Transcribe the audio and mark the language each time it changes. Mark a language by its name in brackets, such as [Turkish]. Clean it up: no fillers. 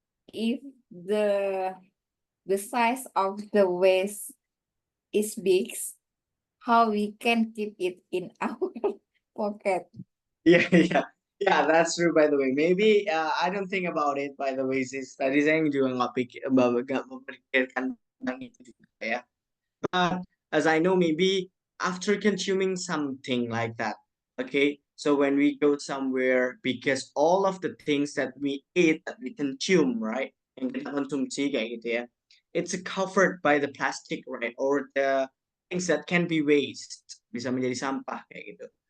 [English] If the size of the waste is big, how we can keep it in our pocket? Yeah, that's true, by the way. Maybe I don't think about it, by the way, sis. [Indonesian] Tadi saya juga nggak memikirkan tentang itu juga ya. [English] But as I know, maybe after consuming something like that. Okay, so when we go somewhere, because all of the things that we eat, that we consume, right, [Indonesian] yang kita konsumsi kayak gitu ya, [English] it's covered by the plastic, right, or the things that can be waste, [Indonesian] bisa menjadi sampah kayak gitu.